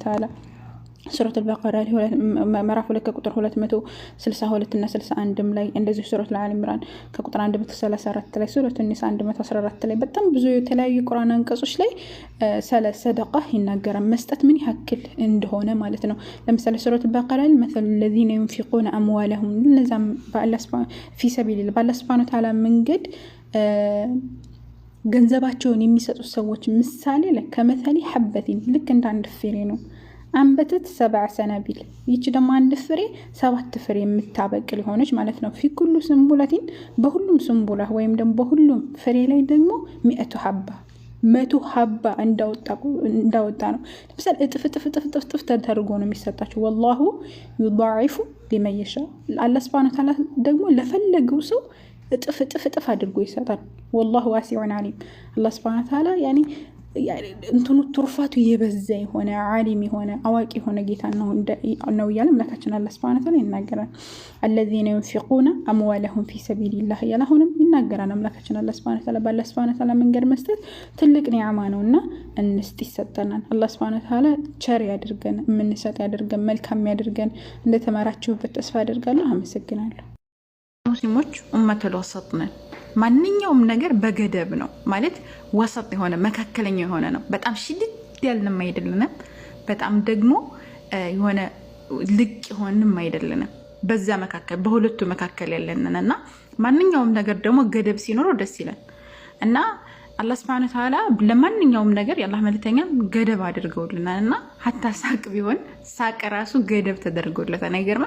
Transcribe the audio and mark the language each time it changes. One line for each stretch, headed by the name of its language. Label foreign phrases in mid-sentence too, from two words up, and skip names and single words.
Amharic: Ta'ala ሱረቱ አልበቀራ ምዕራፍ 2 ከቁጥር 262 እና 61 ላይ እንደዚህ ሱረቱ አሊ ኢምራን ከቁጥር 134 ላይ ሱረቱ ኒሳ 114 ላይ በጣም ብዙ የተለያዩ ቁርአን አንቀጾች ላይ ስለ ሰደቃ ይናገራል። መስጠት ምን ያክል እንደሆነ ማለት ነው። ለምሳሌ ሱረቱ አልበቀራ
Arabic: مثل الذين ينفقون اموالهم
Amharic: እነዛም በአላህ
Arabic: في سبيل الله
Amharic: በአላህ
Arabic: سبحانه وتعالى
Amharic: መንገድ ገንዘባቸውን የሚሰጡ ሰዎች ምሳሌ
Arabic: كمثل حبة
Amharic: ልክ እንደ አንድ ፍሬ ነው።
Arabic: أنبتت 7 سنابل
Amharic: ይቺ ደግሞ አንድ ፍሬ 7 ፍሬ የምታበቅል ሆነች ማለት ነው።
Arabic: في كل سنبلة
Amharic: በሁሉም ስንቡላ ወይም ደግሞ በሁሉም ፍሬ ላይ ደግሞ 100 ሀባ እንዳወጣ ነው። ለምሳሌ እጥፍ ተደርጎ ነው የሚሰጣቸው።
Arabic: والله يضاعف لمن يشاء
Amharic: አላህ
Arabic: سبحانه وتعالى
Amharic: ደግሞ ለፈለገው ሰው እጥፍ አድርጎ ይሰጣል።
Arabic: والله واسع عليم
Amharic: አላህ
Arabic: سبحانه وتعالى يعني
Amharic: እንትኑ ትሩፋቱ የበዛ የሆነ ዓሊም የሆነ አዋቂ የሆነ ጌታ ነው እያለ አምላካችን አላህ
Arabic: سبحانه وتعالى
Amharic: ይናገራል።
Arabic: الذين ينفقون اموالهم في سبيل الله
Amharic: ያላሁንም ይናገራል አምላካችን አላህ
Arabic: سبحانه وتعالى
Amharic: በአላህ
Arabic: سبحانه وتعالى
Amharic: መንገድ መስጠት ትልቅ ኒዕማ ነውና እንስጥ ይሰጠናል። አላህ
Arabic: سبحانه وتعالى
Amharic: ቸር ያድርገን፣ የምንሰጥ ያድርገን፣ መልካም ያድርገን። እንደተማራችሁበት ተስፋ አደርጋለሁ። አመሰግናለሁ። ሙስሊሞች
Arabic: أمة الوسط
Amharic: ነን። ማንኛውም ነገር በገደብ ነው ማለት ወሰጥ የሆነ መካከለኛ የሆነ ነው። በጣም ሽድድ ያልንም አይደለንም፣ በጣም ደግሞ የሆነ ልቅ የሆነም አይደለንም። በዛ መካከል በሁለቱ መካከል ያለንና ማንኛውም ነገር ደግሞ ገደብ ሲኖረው ደስ ይላል እና አላህ
Arabic: سبحانه وتعالى
Amharic: ለማንኛውም ነገር የአላህ መልእክተኛ ገደብ አድርገውልናልና ሐታ ሳቅ ቢሆን ሳቅ ራሱ ገደብ ተደርጎለታል። አይገርምም?